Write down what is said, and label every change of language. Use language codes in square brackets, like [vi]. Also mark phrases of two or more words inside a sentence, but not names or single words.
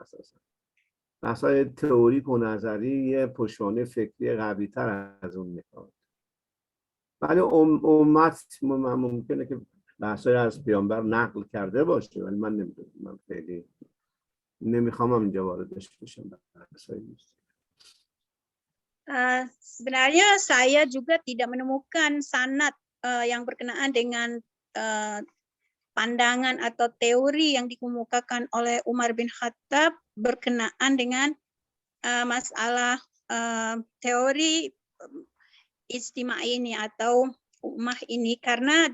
[fa] اساسا بحث‌های تئوریک و نظری یه پشتوانه فکری قوی‌تر از اون می‌خواد. ولی امت ممکنه که بحث‌های از پیامبر نقل کرده باشه، ولی من نمی‌دونم. من خیلی nemikham اینجا واردش بشم. [id] Sebenarnya saya juga tidak menemukan sanad yang berkenaan dengan pandangan atau teori yang dikemukakan oleh Umar bin Khattab berkenaan dengan masalah teori ijtima ini atau ummah ini, karena